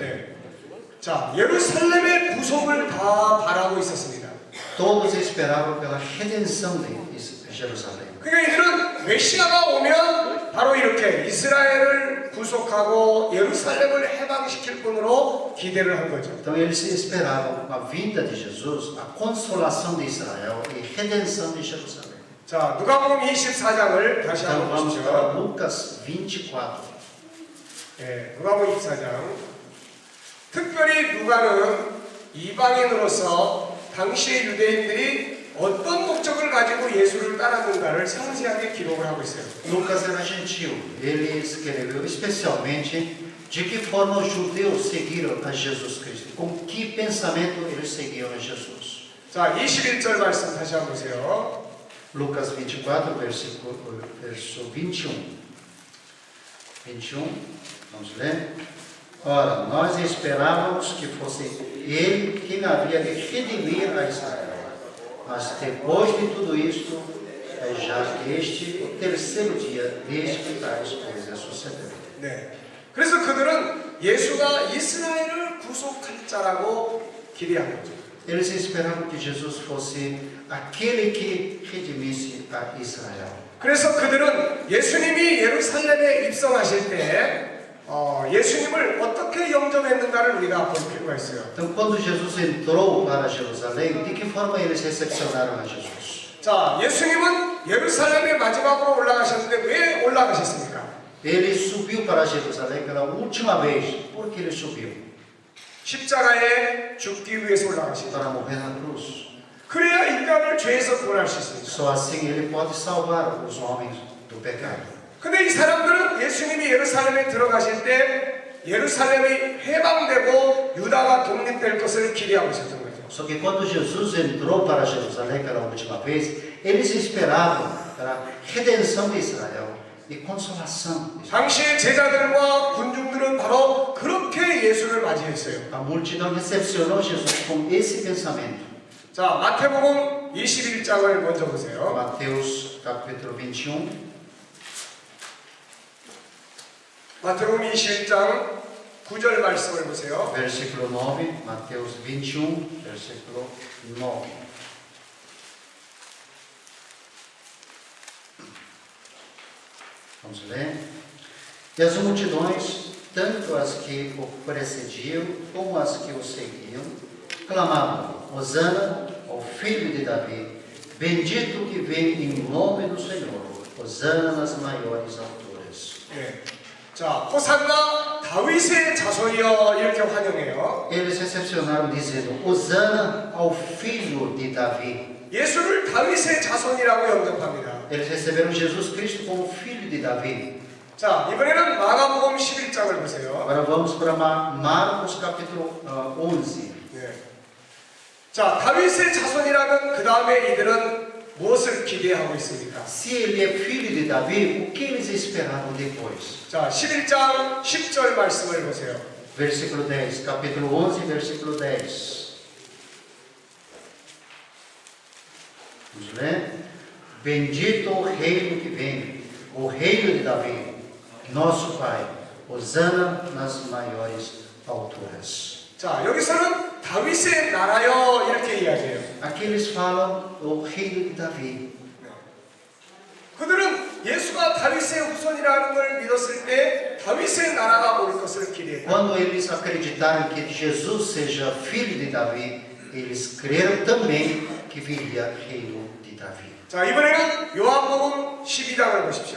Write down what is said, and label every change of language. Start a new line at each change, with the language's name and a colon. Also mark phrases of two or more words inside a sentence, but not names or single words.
Korean: 네. 자, 예루살렘의 구속을 다 바라고 있었습니다.
Portuguese: Todos esperavam pela redenção de Jerusalém.
Korean: 그러니까 이들은 메시아가 오면 바로 이렇게 이스라엘을 구속하고 예루살렘을 해방시킬 분으로 기대를 한 거죠.
Portuguese: Então eles esperavam a vinda de Jesus, a consolação de Israel e redenção de Jerusalém.
Korean: 자, 누가복음 24장을 다시
Portuguese: Então
Korean: 한번
Portuguese: vamos para
Korean: 보시죠.
Portuguese: Lucas 24.
Korean: 예, 누가복음 24장. 특별히 누가는 이방인으로서 당시의 유대인들이 어떤 목적을 가지고 예수를 따랐는가를 상세하게 기록을 하고 있어요.
Portuguese: Lucas era gentil. Ele escreveu especialmente de que forma os judeus seguiram a Jesus Cristo, com que pensamento eles seguiam a Jesus.
Korean: 자, 21절 말씀 다시 한번 보세요.
Portuguese: Lucas 24, verso 21. 21, vamos ler. Ora, nós esperávamos que fosse ele quem havia de redimir a Israel. Mas depois de tudo isto, é já este o terceiro dia desde que tais coisas sucederam.
Korean: 네. 그래서 그들은 예수가 이스라엘을 구속할 자라고 기대한 거죠.
Portuguese: Eles esperavam que Jesus fosse aquele que redimisse a Israel.
Korean: 그래서 그들은 예수님이 예루살렘에 입성하실 때 예수님을 어떻게 영접했는가를 우리가 볼 필요가 있어요.
Portuguese: Então, quando Jesus entrou para Jerusalém, de que forma eles recepcionaram a Jesus?
Korean: 자, 예수님은 예루살렘에 마지막으로 올라가셨는데 왜 올라가셨습니까?
Portuguese: Ele subiu para Jerusalém pela última vez. Por que ele subiu?
Korean: 십자가에 죽기 위해서 올라가신
Portuguese: Para
Korean: 거죠.
Portuguese: morrer na cruz.
Korean: 그래야 인간을 죄에서 구원할 수 있습니다.
Portuguese: Só assim ele pode salvar os homens do pecado.
Korean: 근데 이 사람들은 예수님이 예루살렘에 들어가실 때 예루살렘이 해방되고 유다가 독립될 것을 기대하고 있었던 거죠.
Portuguese: Só que quando Jesus entrou para Jerusalém pela última vez, eles esperavam pela redenção de Israel e consolação.
Korean: 당시의 제자들과 군중들은 바로 그렇게 예수를 맞이했어요.
Portuguese: A multidão recepcionou Jesus com esse pensamento.
Korean: 자, 마태복음 21장을 먼저 보세요.
Portuguese: Mateus capítulo 21.
Korean: 마태복음 21장 9절 말씀을 보세요.
Portuguese: Versículo 9, Mateus 21, versículo 9. Vamos ler. E as multidões, tanto as que o precediam como as que o seguiam, clamavam: Hosana ao filho de Davi, bendito que vem em nome do Senhor, Hosana nas maiores alturas.
Korean: 네. 자, 호산나 다윗의 자손이여 이렇게 환영해요.
Portuguese: Eles recepcionaram dizendo: Hosana ao filho de Davi.
Korean: 예수를 다윗의 자손이라고 영접합니다.
Portuguese: Eles receberam Jesus Cristo como filho de Davi.
Korean: 자, 이번에는 마가복음 11장을 보세요.
Portuguese: Agora vamos para Marcos capítulo 11.
Korean: 네. 자, 다윗의 자손이라면 그 다음에 이들은 무엇을 기대하고 있습니까?
Portuguese: Se ele é filho de Davi, o que eles esperavam depois?
Korean: 자, 11장 10절 말씀을 보세요.
Portuguese: Versículo 10, capítulo 11, versículo 10. Vamos ler? Bendito o reino que vem, o reino de Davi, nosso Pai, Hosana nas maiores alturas.
Korean: 자, 여기서는 다윗의 나라여 이렇게 이야기해요.
Portuguese: Aqui eles falam o reino de Davi.
Korean: 그들은 예수가 다윗의 후손이라는 걸 믿었을 때 다윗의 나라가 올 것을 기대했다.
Portuguese: Quando eles acreditaram que Jesus seja filho de Davi, eles creram também que viria reino de Davi.
Korean: 자, 이번에는 요한복음 12장을 보십시오.